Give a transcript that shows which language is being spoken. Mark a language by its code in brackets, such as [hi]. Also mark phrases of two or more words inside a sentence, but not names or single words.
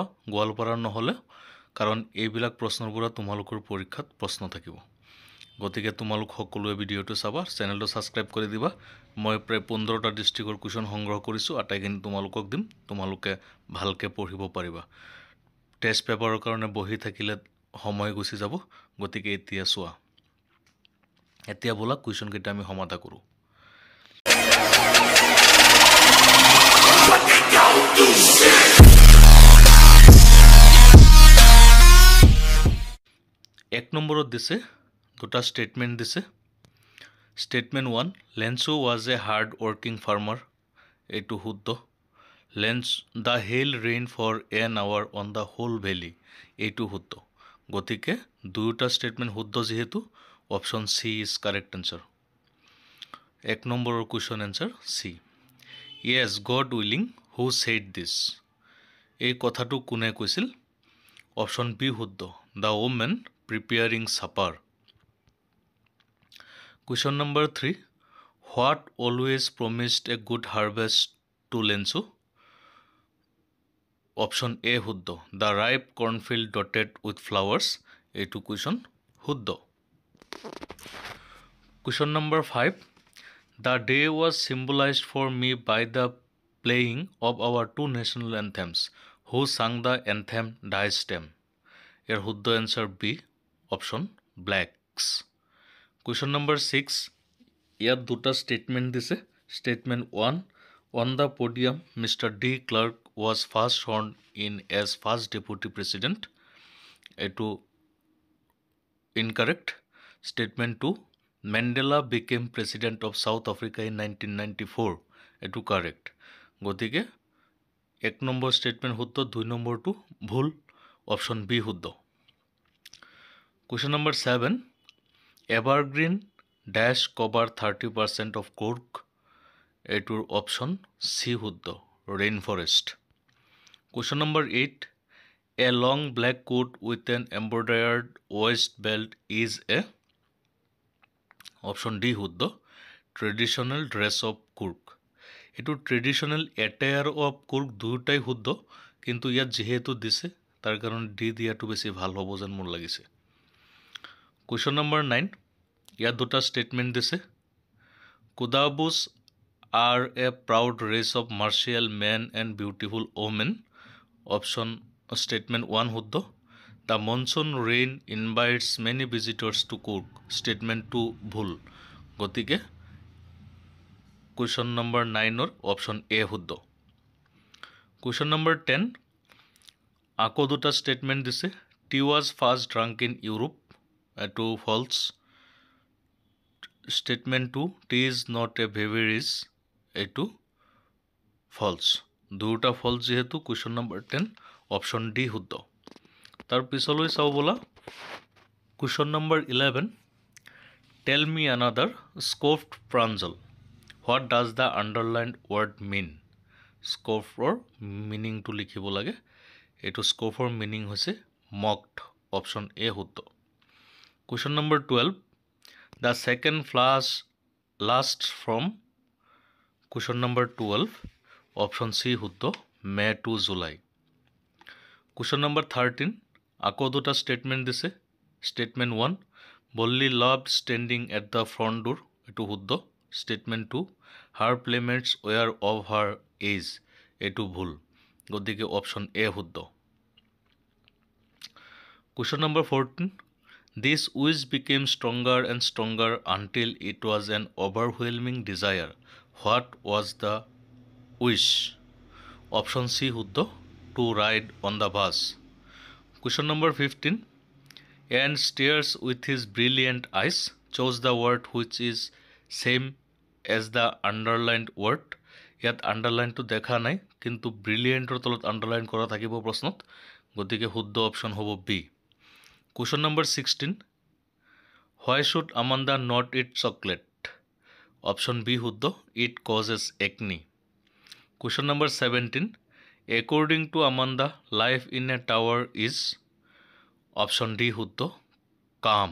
[as] গোৱালপাৰাৰ নহ'লে কাৰণ এইবিলাক প্ৰশ্নৰ পৰা তোমালোকৰ পৰীক্ষাত প্ৰশ্ন থাকিব গতিকে তোমালোক সকলোৱে ভিডিঅ'টো চাবা চেনেলটো সাবস্ক্ৰাইব কৰি দিবা মই প্ৰায় 15টা ডিস্ট্ৰিক্টৰ কুৱেশ্যন সংগ্ৰহ কৰিছোঁ আটাইখিনি তোমালোকক দিম তোমালোকে ভালকে পঢ়িব পাৰিবা টেষ্ট পেপাৰৰ কাৰণে বহি থাকিলে সময় গুছি যাব গতিকে এতিয়া চোৱা এতিয়া বলা কুৱেশ্যন কেইটা আমি সমাধা কৰো এক নম্বৰত দিছে দুটা স্টেটমেন্ট দিছে [en] Statement 1 Lenzo was a hard working farmer এটো শুদ্ধ the hail rain for an hour on the whole valley [as] এটো শুদ্ধ গতিকে দুটা স্টেটমেন্ট শুদ্ধ যেহেতু [en] option C is correct answer [as] এক নম্বৰৰ কোৱেশ্যন আনসার সি [en] Yes God willing who said this [as] এই কথাটো কোনে কৈছিল অপশন বি শুদ্ধ [en] The woman preparing supper Question number 3 What always promised a good harvest to Lenzo Option A শুদ্ধ The ripe cornfield dotted with flowers এটো question শুদ্ধ Question number 5 The day was symbolized for me by the playing of our two national anthems Who sang the anthem Die Stem এর শুদ্ধ answer B option Blacks Question number 6 ইয়াত দুটা statement দিছে Statement 1 On the podium Mr. D. Clark was first sworn in as first deputy president এটো incorrect Statement 2 Mandela became president of South Africa in 1994 এটো correct [as] গতিকে এক নম্বৰ statement শুদ্ধ দুই নম্বৰটো ভুল [en] option B শুদ্ধ Question number 7 Evergreen dash cover 30% of cork এটোৰ option C শুদ্ধ rainforest Question number 8 A long black coat with an embroidered waist belt is a option D শুদ্ধ traditional dress of Kurk এটো traditional attire of Kurk [as] দুটাই শুদ্ধ কিন্তু ইয়াত যেহেতু দিছে তাৰ কাৰণ D দিয়াটো বেছি ভাল হ'ব যেন মোৰ লাগিছে [en] Question number 9 [as] ইয়াত দুটা statement দিছে [en] Kudabus are a proud race of martial men and beautiful women option statement 1 শুদ্ধ The monsoon rain invites many visitors to Kurk statement 2 ভুল গতিকে question number 9 or option A শুদ্ধ question number 10 [as] আকৌ দুটা statement দিছে [en] Tea was first drunk in Europe এটো false statement 2 Tea is not a beverage এটো false দুটা false যেহেতু question number 10 option D শুদ্ধ [as] তাৰ পিছলৈ চাও বলা [en] question number 11 Tell me another scoffed pranjal What does the underlined word mean scoffৰ meaning to [as] লিখিব লাগে এটো [en] scoffৰ meaning হৈছে mocked option A শুদ্ধ question number 12 The second flash lasts from question number 12 option C শুদ্ধ May to July question number 13 [as] আকৌ দুটা statement দিছে [en] statement 1 Bolli loved standing at the front door এটো শুদ্ধ statement 2 Her playmates were of her age [as] এটো ভুল গতিকে [en] option A শুদ্ধ question number 14 This wish became stronger and stronger until it was an overwhelming desire What was the wish option C শুদ্ধ To ride on the bus question number 15 And stares with his brilliant eyes chose the word which is same as the underlined word [as] ইয়াত underline to দেখা নাই কিন্তু brilliant ৰ তলত underline কৰা থাকিব প্ৰশ্নত গতিকে শুদ্ধ অপচন হ'ব [en] B question number 16 Why should Amanda not eat chocolate? Option B শুদ্ধ, it causes acne. Question number 17. According to Amanda, life in a tower is option D শুদ্ধ, calm.